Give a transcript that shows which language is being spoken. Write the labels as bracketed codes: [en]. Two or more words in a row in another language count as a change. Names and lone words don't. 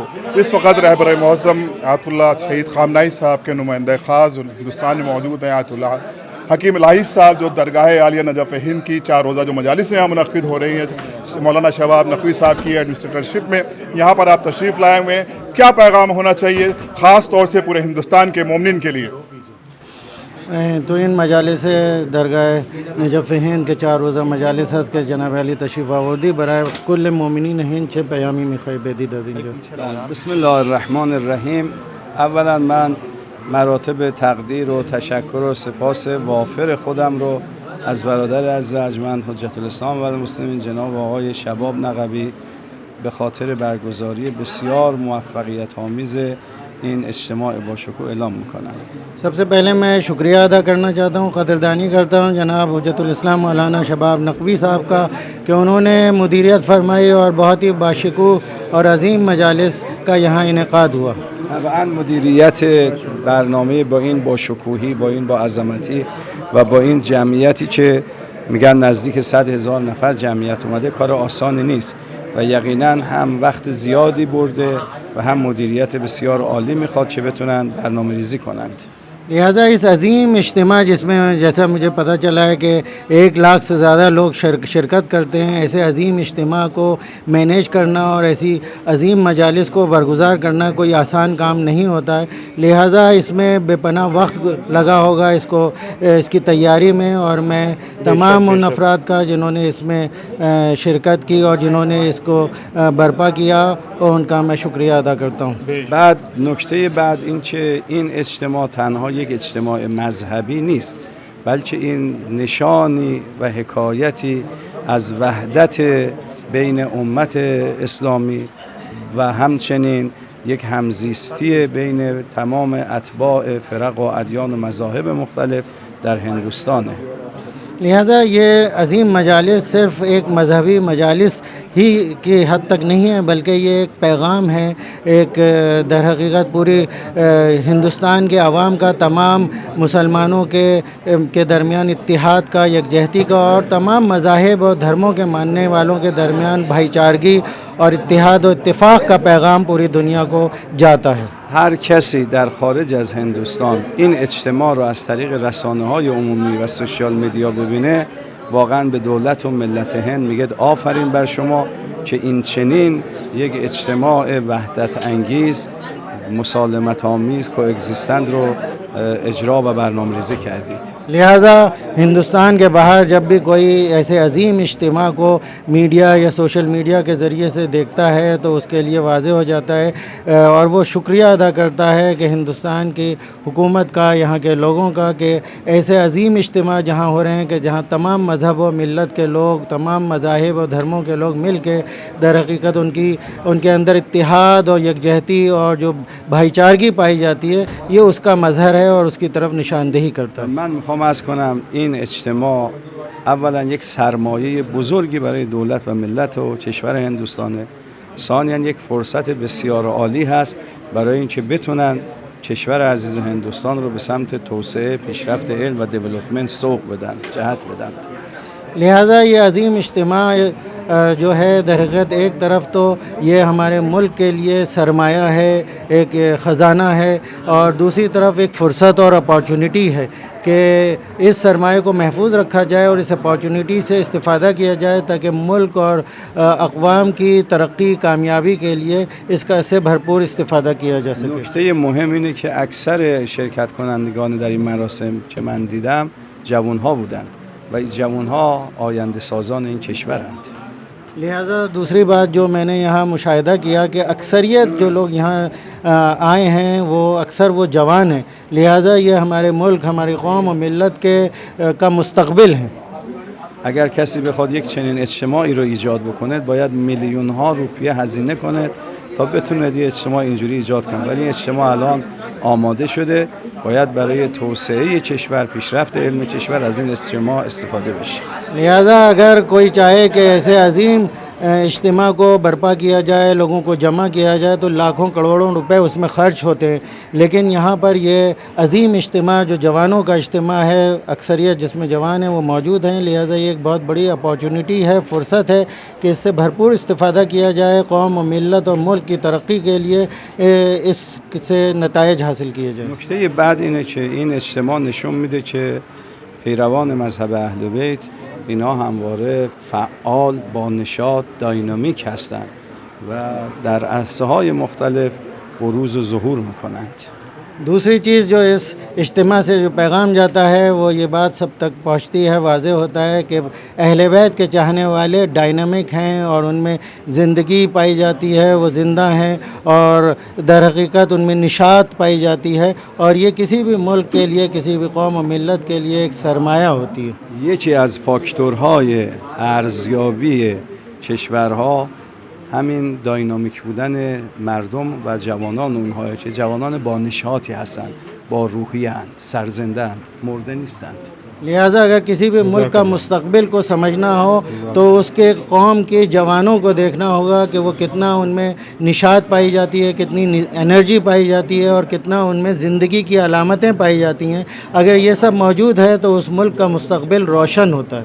[ur] اس وقت رہبر معظم آیت اللہ شہید خامنائی صاحب کے نمائندہ خاص ہندوستان میں موجود ہیں، آیت اللہ حکیم الہی صاحب، جو درگاہ عالیہ نجف ہند کی 4 روزہ جو مجالس یہاں منعقد ہو رہی ہیں مولانا شہباب نقوی صاحب کی ایڈمنسٹریٹرشپ میں، یہاں پر آپ تشریف لائے ہوئے ہیں۔ کیا پیغام ہونا چاہیے خاص طور سے پورے ہندوستان کے مومنین کے لیے؟ تو ان مجالس درگاہ نجف ہند کے 4 روزہ مجالس ہست کے [fa] جناب علی تشریف آوردی برائے کل مومنین ہند چه پیامی میخوای بدید از اینجا؟ [ar] بسم الله الرحمن الرحیم. [fa] اولا من مراتب تقدیر و تشکر و سپاس وافر خودم رو از برادر عزیز ارجمند حجت الاسلام و المسلمین جناب آقای شباب نقوی به خاطر برگزاری بسیار موفقیت آمیز این اجتماع با شکوه اعلام میکنم. [ur] سب سے پہلے میں شکریہ ادا کرنا چاہتا ہوں، قدردانی کرتا ہوں جناب حجت الاسلام مولانا شباب نقوی صاحب کا کہ انہوں نے مدیریت فرمائی اور بہت ہی باشکوہ اور عظیم مجالس کا یہاں انعقاد ہوا۔ [fa] طبعا مدیریت برنامه با این با شکوهی، با این با عظمتی و با این جمعیتی که میگن نزدیک 100,000 نفر جمعیت اومده کار آسانی نیست و یقینا هم وقت زیادی برده و هم مدیریت بسیار عالی میخواد که بتونن برنامه ریزی کنند. [ur] لہٰذا اس عظیم اجتماع جس میں جیسا مجھے پتہ چلا ہے کہ 1 لاکھ سے زیادہ لوگ شرکت کرتے ہیں، ایسے عظیم اجتماع کو مینیج کرنا اور ایسی عظیم مجالس کو برگزار کرنا کوئی آسان کام نہیں ہوتا ہے، لہٰذا اس میں بے پناہ وقت لگا ہوگا اس کی تیاری میں، اور میں تمام ان افراد کا جنہوں نے اس میں شرکت کی اور جنہوں نے اس کو برپا کیا، اور ان کا میں شکریہ ادا کرتا ہوں. [fa] بعد نکته بعد این که این اجتماع تنها یک اجتماع مذهبی نیست، بلکه این نشانی و حکایتی از وحدت بین امت اسلامی و همچنین یک همزیستی بین تمام اتباع فرق و ادیان و مذاهب مختلف در هندوستانه. [ur] لہذا یہ عظیم مجالس صرف ایک مذہبی مجالس ہی کی حد تک نہیں ہے، بلکہ یہ ایک پیغام ہے، ایک در حقیقت پوری ہندوستان کے عوام کا، تمام مسلمانوں کے درمیان اتحاد کا، یکجہتی کا، اور تمام مذاہب اور دھرموں کے ماننے والوں کے درمیان بھائی چارگی اور اتحاد و اتفاق کا پیغام پوری دنیا کو جاتا ہے. [fa] هر کسی در خارج از هندوستان این اجتماع رو از طریق رسانه‌های عمومی و [en] social media [fa] ببینه، واقعا به دولت و ملت هند میگه آفرین بر شما که این چنین یک اجتماع وحدت انگیز، مسالمت آمیز، کوگزیستنت رو اجرا و برنامه ریزی کردید. [ur] لہذا ہندوستان کے باہر جب بھی کوئی ایسے عظیم اجتماع کو میڈیا یا [en] social media [ur] کے ذریعے سے دیکھتا ہے تو اس کے لیے واضح ہو جاتا ہے اور وہ شکریہ ادا کرتا ہے کہ ہندوستان کی حکومت کا، یہاں کے لوگوں کا، کہ ایسے عظیم اجتماع جہاں ہو رہے ہیں کہ جہاں تمام مذہب و ملت کے لوگ، تمام مذاہب و دھرموں کے لوگ مل کے در حقیقت ان کے اندر اتحاد اور یکجہتی اور جو بھائی چارگی پائی جاتی ہے، یہ اس کا مظہر ہے اور اس کی طرف نشاندہی کرتا ہے. [fa] من میخوام عرض کنم این اجتماع اولا یک سرمایه بزرگی برای دولت و ملت و کشور هندوستانه، ثانیا یک فرصت بسیار عالی هست برای اینکه بتونن کشور عزیز هندوستان رو به سمت توسعه، پیشرفت علم و دیولپمنت سوق بدن، جهت بدن. [ur] لہذا یہ عظیم اجتماع جو ہے در حقیقت ایک طرف تو یہ ہمارے ملک کے لیے سرمایہ ہے، ایک خزانہ ہے، اور دوسری طرف ایک فرصت اور اپارچونٹی ہے کہ اس سرمایہ کو محفوظ رکھا جائے اور اس اپارچونٹی سے استفادہ کیا جائے تاکہ ملک اور اقوام کی ترقی، کامیابی کے لیے اس کا سے بھرپور استفادہ کیا جا سکے. [fa] نکته مهم اینه که اکثر شرکت کنندگان در این مراسم که من دیدم جوان‌ها بودند و این جوان‌ها آینده سازان این کشورند. [ur] لہذا دوسری بات جو میں نے یہاں مشاہدہ کیا کہ اکثریت جو لوگ یہاں آئے ہیں وہ اکثر وہ جوان ہیں، لہذا یہ ہمارے ملک، ہماری قوم و ملت کا مستقبل ہیں. [fa] اگر کسی بخواد یک چنین اجتماعی رو ایجاد بکنه باید میلیون ها روپیه هزینه کنه تا بتونه یه اجتماع اینجوری ایجاد کنه، ولی این اجتماع الان آماده شده، باید برای توسعه کشور، پیشرفت علم کشور از این اجتماع استفاده بشه. [ur] لہذا اگر کوئی چاہے کہ ایسے عظیم اجتماع کو برپا کیا جائے، لوگوں کو جمع کیا جائے تو لاکھوں کروڑوں روپے اس میں خرچ ہوتے ہیں، لیکن یہاں پر یہ عظیم اجتماع جو جوانوں کا اجتماع ہے، اکثریت جس میں جوان ہیں وہ موجود ہیں، لہذا یہ ایک بہت بڑی اپارچونٹی ہے، فرصت ہے کہ اس سے بھرپور استفادہ کیا جائے، قوم و ملت اور ملک کی ترقی کے لیے اس سے نتائج حاصل کیے جائیں. [fa] نکته بعد اینه که این اجتماع نشون میده که پیروان مذهب اهل بیت اینا همواره فعال، با نشاط، داینامیک هستند و در عرصه‌های مختلف بروز و ظهور میکنند. [ur] دوسری چیز جو اس اجتماع سے جو پیغام جاتا ہے وہ یہ بات سب تک پہنچتی ہے، واضح ہوتا ہے کہ اہل بیت کے چاہنے والے ڈائنامک ہیں اور ان میں زندگی پائی جاتی ہے، وہ زندہ ہیں اور در حقیقت ان میں نشاط پائی جاتی ہے، اور یہ کسی بھی ملک کے لیے، کسی بھی قوم و ملت کے لیے ایک سرمایہ ہوتی ہے. [fa] یکی از فاکتورهای ارزیابی کشورها همین داینامیک بودن مردم و جوانان اونهایی که جوانان با نشاطی هستند، با روحیه اند، سرزنده اند، مرده نیستند. [ur] لہذا اگر کسی بھی ملک کا مستقبل کو سمجھنا ہو تو اس کے قوم کے جوانوں کو دیکھنا ہوگا کہ وہ کتنا ان میں نشاط پائی جاتی ہے، کتنی انرجی پائی جاتی ہے اور کتنا ان میں زندگی کی علامتیں پائی جاتی ہیں. اگر یہ سب موجود ہے تو اس ملک کا مستقبل روشن ہوتا ہے.